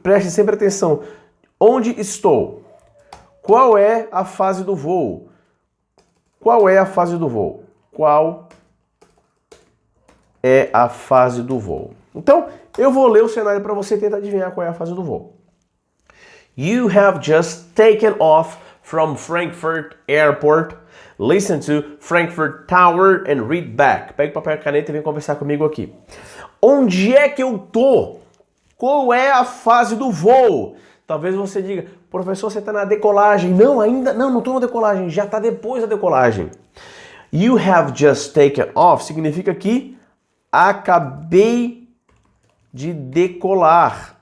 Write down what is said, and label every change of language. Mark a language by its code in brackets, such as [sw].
[pt] Preste sempre atenção. Onde estou? Qual é a fase do voo? Qual é a fase do voo? Qual é a fase do voo? Então, eu vou ler o cenário para você tentar adivinhar qual é a fase do voo. [en] You have just taken off from Frankfurt Airport. Listen to Frankfurt Tower and read back. [pt] Pega o papel e caneta e vem conversar comigo aqui. Onde é que eu tô? Qual é a fase do voo? Talvez você diga, professor, você está na decolagem. Não, ainda não estou na decolagem, já está depois da decolagem. [en] You have just taken off [pt] significa que acabei de decolar.